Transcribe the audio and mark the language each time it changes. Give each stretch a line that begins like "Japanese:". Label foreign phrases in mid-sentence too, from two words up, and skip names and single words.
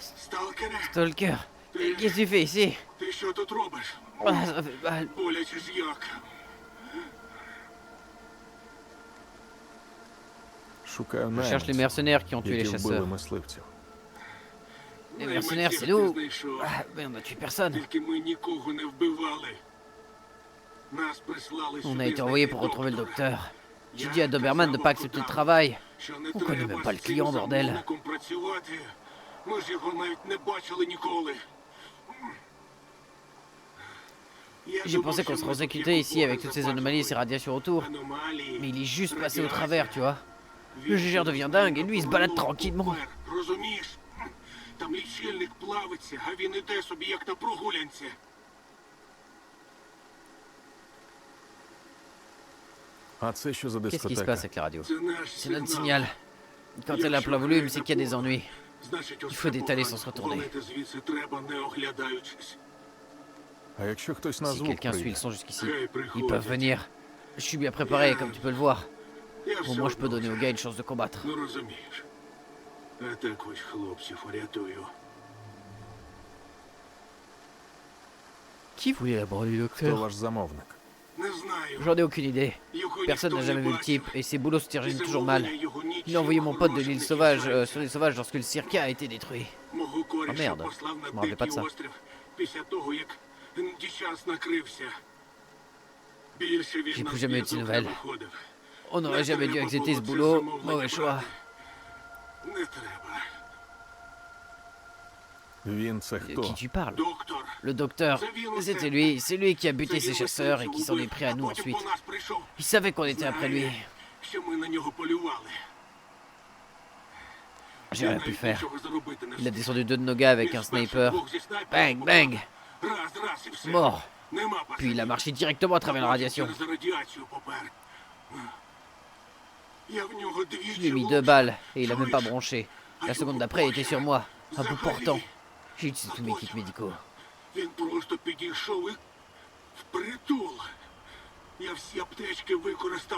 Ukrainian: Сталкере,
French: Stalker, qu'est-ce que tu fais ici?
Ukrainian: ти що тут робиш?
French: Ah, ça fait mal.
Ukrainian: Боляче ж як. Шукаю
French: Je cherche les
Ukrainian: найманців,
French: mercenaires qui ont tué les
Ukrainian: які вбили
French: chasseurs.
Ukrainian: мисливців.
French: Les mercenaires, c'est
Ukrainian: Найманців ти
French: nous.
Ukrainian: знайшов.
French: Ah, mais on a tué personne.
Ukrainian: Тільки ми нікого не вбивали. Нас прислали
French: On
Ukrainian: сюди
French: a été envoyé
Ukrainian: знайти
French: pour retrouver le
Ukrainian: доктора.
French: docteur. J'ai dit à Doberman de pas accepter le travail.
Ukrainian: Що не
French: On connaît
Ukrainian: треба
French: même pas le
Ukrainian: з цим
French: client, bordel.
Ukrainian: замовником працювати. Ми ж його навіть не бачили ніколи.
French: J'ai pensé qu'on serait sécurité ici avec toutes ces anomalies et ces radiations autour. Mais il est juste passé au travers, tu vois. Le GGR devient dingue et lui il se balade tranquillement.
Ukrainian: Розумієш? Там лічильник плавиться, а він іде собі як на прогулянці. А це що за
French: Qu'est-ce qui se
Ukrainian: дискотека?
French: passe avec la radio?
Ukrainian: Це наш
French: C'est notre
Ukrainian: сигнал.
French: signal. Quand elle a plein volume, c'est qu'il y a des ennuis.
Ukrainian: Значить,
French: Il faut détaler sans se
Ukrainian: погано.
French: retourner.
Ukrainian: Валити звідси треба, не оглядаючись. А якщо хтось на
French: Si
Ukrainian: звук
French: quelqu'un suit
Ukrainian: прийде?
French: le son jusqu'ici,
Ukrainian: Хай
French: ils
Ukrainian: приходять.
French: peuvent venir. Je suis bien préparé, comme tu peux le voir.
Ukrainian: Я
French: Au
Ukrainian: все
French: moins je peux
Ukrainian: одно
French: donner aux gars une chance de combattre.
Ukrainian: Ну розумієш. А так ось хлопців урятую.
French: Qui voulait la mort du
Ukrainian: Хто
French: docteur?
Ukrainian: ваш замовник? Не знаю.
French: J'en ai aucune idée.
Ukrainian: Його
French: Personne n'a
Ukrainian: ніхто
French: jamais
Ukrainian: не
French: vu le
Ukrainian: бачив.
French: type et ses boulots se terminent
Ukrainian: Після
French: toujours mal.
Ukrainian: замовлення його
French: Il a envoyé mon pote de
Ukrainian: нічим
French: l'île
Ukrainian: хорошим
French: sauvage
Ukrainian: не
French: sur l'île sauvage lorsque le circuit a été détruit.
Ukrainian: Мого коріша
French: merde.
Ukrainian: послав
French: Je me
Ukrainian: на
French: rappelais pas de
Ukrainian: дикий
French: ça.
Ukrainian: острів після того, як дічас накрився. Більше він
French: J'ai
Ukrainian: на
French: plus jamais eu de
Ukrainian: зв'язок
French: nouvelles.
Ukrainian: не виходив.
French: On n'aurait jamais dû
Ukrainian: Не
French: accepter ce
Ukrainian: треба
French: boulot.
Ukrainian: було це
French: Mauvais choix.
Ukrainian: замовлення брати. Не треба. Він це
French: De
Ukrainian: хто?
French: qui tu parles?
Ukrainian: Доктор.
French: Le docteur, c'était lui. C'est lui qui a buté ces chasseurs et qui s'en est pris à nous
Ukrainian: потім
French: ensuite.
Ukrainian: по нас прийшов.
French: Il savait qu'on était après lui.
Ukrainian: Що ми на нього полювали.
French: J'ai rien pu
Ukrainian: Навіть
French: faire.
Ukrainian: нічого зробити не
French: Il a
Ukrainian: встиг.
French: descendu deux de nos gars avec un
Ukrainian: Він спершу
French: sniper.
Ukrainian: двох зі снайпером
French: Bang, bang.
Ukrainian: Раз, раз і все.
French: Mort.
Ukrainian: Нема
French: Puis il a
Ukrainian: пацанів.
French: marché directement à travers la radiation.
Ukrainian: Через радіацію попер. Я в нього
French: Je lui ai
Ukrainian: двічі
French: mis deux
Ukrainian: влучив.
French: balles et il a même pas
Ukrainian: Чуєш?
French: bronché. La seconde d'après, il était sur moi, à bout portant. J'ai utilisé tous mes kits médicaux.
Ukrainian: Він просто підійшов і впритул. Я всі аптечки використав.